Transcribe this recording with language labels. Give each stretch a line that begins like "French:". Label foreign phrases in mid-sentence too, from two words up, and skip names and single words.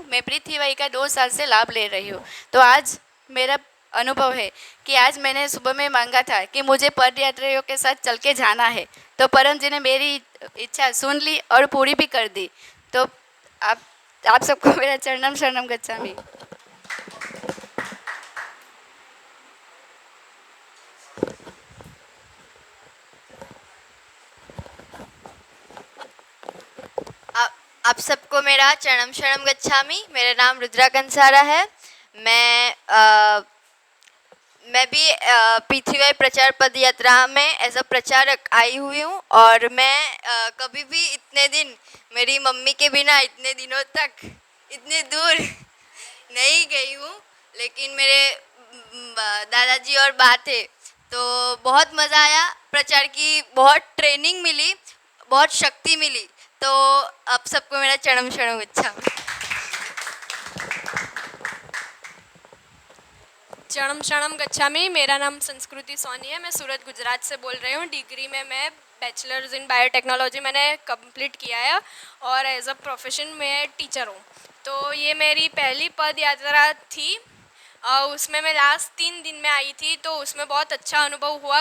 Hindi: मैं पृथ्वी का 2 साल से लाभ ले रही हूँ। तो आज मेरा अनुभव है कि आज मैंने सुबह में मांगा था कि मुझे पदयात्रियों के साथ चल के जाना है, तो परम जी ने मेरी इच्छा सुन ली और पूरी भी कर दी। तो आप सबको मेरा
Sanskrit: चरणम शरणम गच्छामि।
Hindi: आप सबको मेरा
Sanskrit: चरणम शरणम गच्छामि।
Hindi: मेरा नाम रुद्रा कंसारा है। मैं भी पृथ्वी प्रचार पद यात्रा में
English: as a
Hindi: प्रचारक आई हुई हूँ और मैं कभी भी इतने दिन मेरी मम्मी के बिना इतने दिनों तक इतने दूर नहीं गई हूँ, लेकिन मेरे दादाजी और बा थे तो बहुत मज़ा आया। प्रचार की बहुत ट्रेनिंग मिली, बहुत शक्ति मिली। तो आप सबको मेरा
Sanskrit: चरणम शरणम गच्छामि। चरणम शरणम गच्छामि।
Hindi: मेरा नाम संस्कृति सोनी है। मैं सूरत गुजरात से बोल रही हूँ। डिग्री में मैं
English: bachelors in biotechnology
Hindi: मैंने कंप्लीट किया है और
English: as a profession
Hindi: में टीचर हूँ। तो ये मेरी पहली पद यात्रा थी। उसमें मैं लास्ट 3 दिन में आई थी, तो उसमें बहुत अच्छा अनुभव हुआ।